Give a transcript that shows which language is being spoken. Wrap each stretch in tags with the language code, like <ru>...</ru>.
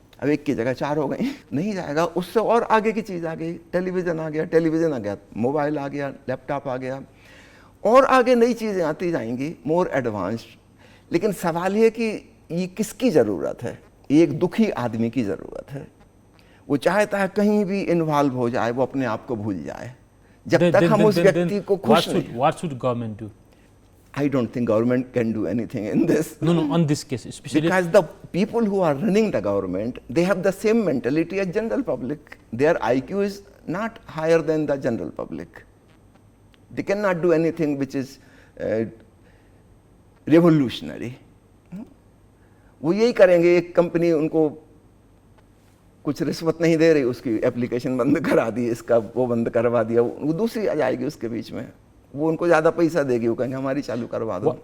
<hi>अब एक की जगह 4 हो गई। नहीं जाएगा, उससे और आगे की चीज़ आ गई, टेलीविज़न आ गया, मोबाइल आ गया, लैपटॉप आ गया, और आगे नई चीज़ें आती जाएंगी,</hi> <en>More advanced.</en> <hi>लेकिन सवाल ये कि ये किसकी ज़रूरत है? ये एक दुखी आदमी की ज़रूरत है। वो चाहता है कहीं भी इन्वॉल्व हो जाए, वो अपने आप को भूल जाए। जब तक हम उस व्यक्ति को खुश नहीं।</hi> <en>What should government do? I don't think government can do anything in this. No, on this case, especially Because the people who are running the government, they have the same mentality as general public. Their IQ is not higher than the general public. They cannot do anything which is revolutionary.</en> <hi>वो यही करेंगे, एक company उनको कुछ रिश्वत नहीं दे रही, उसकी एप्लीकेशन बंद करा दी, इसका वो बंद करवा दिया, वो दूसरी आ जाएगी उसके बीच में, वो उनको ज़्यादा पैसा देगी, वो कहेंगे हमारी चालू करवा दो।</hi>